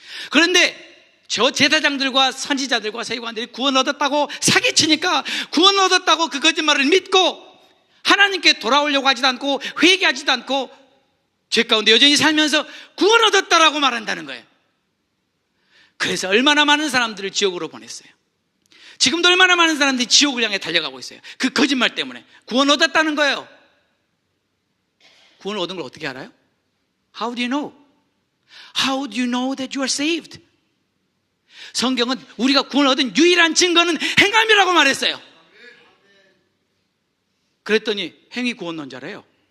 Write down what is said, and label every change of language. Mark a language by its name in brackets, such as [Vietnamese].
[Korean] 그런데 저 제사장들과 선지자들과 세관들이 구원 얻었다고 사기치니까 구원 얻었다고 그 거짓말을 믿고 하나님께 돌아오려고 하지도 않고 회개하지도 않고 죄 가운데 여전히 살면서 구원 얻었다라고 말한다는 거예요. 그래서 얼마나 많은 사람들을 지옥으로 보냈어요. 지금도 얼마나 많은 사람들이 지옥을 향해 달려가고 있어요. 그 거짓말 때문에 구원 얻었다는 거예요. 구원을 얻은 걸 어떻게 알아요? [English] How do you know? How do you know that you are saved? [Korean] 성경은 우리가 구원을 얻은 유일한 증거는 행함이라고 말했어요. 그랬더니 행위 구원론자래요.